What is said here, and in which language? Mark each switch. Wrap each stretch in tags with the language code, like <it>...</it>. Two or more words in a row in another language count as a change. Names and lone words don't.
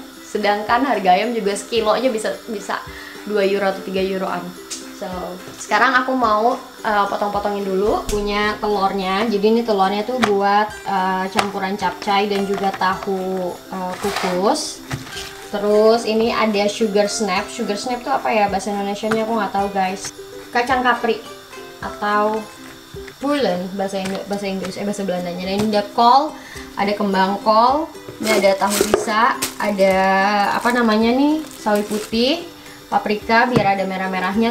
<id>Sedangkan harga ayam juga sekilonya bisa €2 atau €3-an. So sekarang aku mau potong-potongin dulu. Punya telurnya, jadi ini telurnya tuh buat campuran capcay dan juga tahu kukus. Terus ini ada</id> <en>sugar snap. Sugar snap</en> <id>tuh apa ya bahasa Indonesianya, aku nggak tahu guys. Kacang kapri atau pulen bahasa Inggris, bahasa Belandanya. Dan ini ada kol, ada kembang kol, ini ada tahu sisa, ada apa namanya nih, sawi putih, paprika biar ada merah-merahnya.</id>